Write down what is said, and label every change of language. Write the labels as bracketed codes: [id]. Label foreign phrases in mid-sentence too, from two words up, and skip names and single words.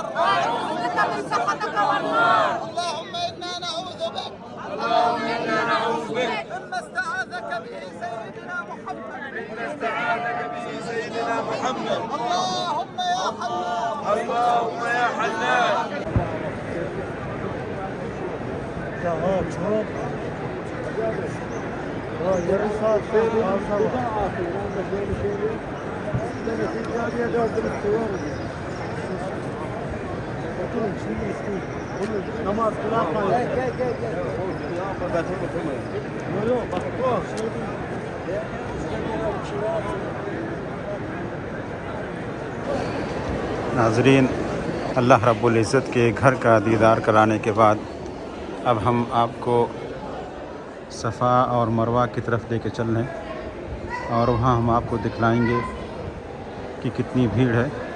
[ar] ونعوذ بك من سخطك والنار. اللهم إنا نعوذ بك اللهم إنا نعوذ بك مما استعاذك به سيدنا محمد. اللهم يا حنان. اللهم يا حنان. [tr] yarım saat namaz kılarken [ur] ناظرین، اللہ رب العزت کے گھر کا دیدار کرانے کے بعد اب ہم آپ کو صفا اور مروہ کی طرف لے کے چل رہے ہیں، اور وہاں ہم آپ کو دکھلائیں گے کہ کتنی بھیڑ ہے۔